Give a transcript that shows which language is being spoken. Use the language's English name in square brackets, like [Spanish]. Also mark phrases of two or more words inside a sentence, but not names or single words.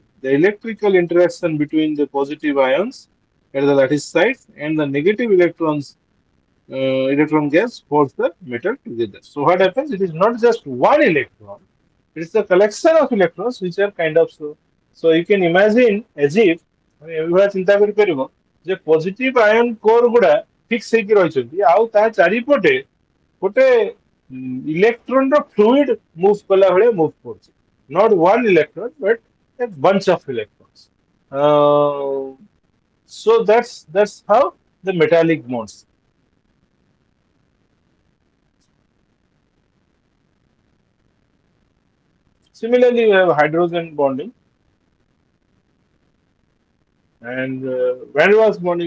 [English] The electrical interaction between the positive ions at the lattice sites and the negative electron gas holds the metal together. So what happens? It is not just one electron; it is the collection of electrons which are kind of so. So you can imagine as if [Odia] ଏଭଳିଆ ଚିନ୍ତା କରିପାରିବ ଯେ [English] positive ion core [Odia] ଗୁଡା ଫିକ୍ସ ହେଇକି ରହିଛନ୍ତି ଆଉ ତା ଚାରିପଟେ ଗୋଟେ ଇଲେକ୍ଟ୍ରନ ର [English] fluid move [Odia] କଲା ଭଳିଆ ମୁଭ୍ କରୁଛି. [English] Not one electron, but a bunch of electrons. Uh, so that's how the metallic bonds. Similarly, we have hydrogen bonding and van der Waals bonding.